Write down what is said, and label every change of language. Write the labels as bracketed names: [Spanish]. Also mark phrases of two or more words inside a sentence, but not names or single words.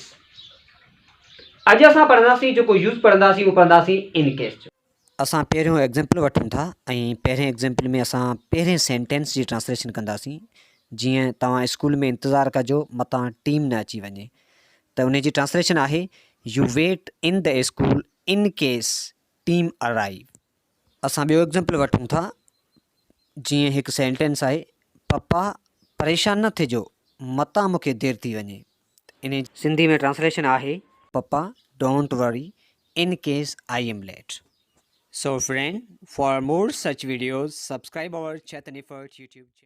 [Sindhi] अॼु असां पढ़ंदासीं, जेको यूज़ पढ़ंदासीं उहो पढ़ंदासीं [English] in case [Sindhi] जो। असां पहिरियों एग्ज़ाम्पल वठूं था ऐं पहिरें एग्ज़ाम्पल में असां पहिरें सेंटेंस जी ट्रांसलेशन कंदासीं। जीअं तव्हां स्कूल में इंतज़ारु कजो मतां टीम न अची वञे, त उन जी ट्रांसलेशन आहे [English] you wait in the school in case team arrive. [Sindhi] असां ॿियो एग्ज़ाम्पल वठूं था। जीअं हिकु सेंटेंस आहे पप्पा परेशान न थिजो मतां मूंखे देरि थी वञे। इन सिंधी में ट्रांसलेशन आहे [English] papa don't worry in case I am late. So friend, for more such videos, subscribe our Chaitanya Effort YouTube channel.